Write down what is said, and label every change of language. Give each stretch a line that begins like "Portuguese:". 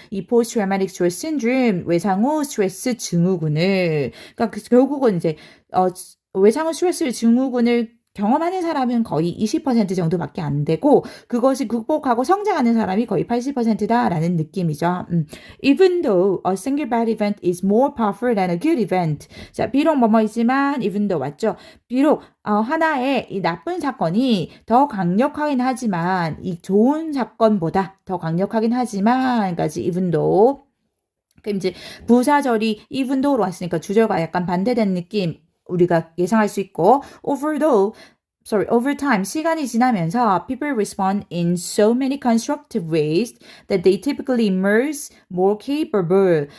Korean: 이 post traumatic stress syndrome 외상 후 스트레스 증후군을 그러니까 결국은 이제 외상 후 스트레스 증후군을 경험하는 사람은 거의 20% 정도밖에 안 되고 그것을 극복하고 성장하는 사람이 거의 80%다라는 느낌이죠.
English: Even though a single bad event is more powerful than a good event.
Korean: 자, 비록 뭐뭐이지만 even though 맞죠? 비록 하나의 이 나쁜 사건이 더 강력하긴 하지만 이 좋은 사건보다 더 강력하긴 하지만 까지 even though 그럼 이제 부사절이 even though로 왔으니까 주절과 약간 반대된 느낌 우리가 예상할 수 있고 over time 시간이 지나면서 people respond in so many constructive ways that they typically emerge more capable.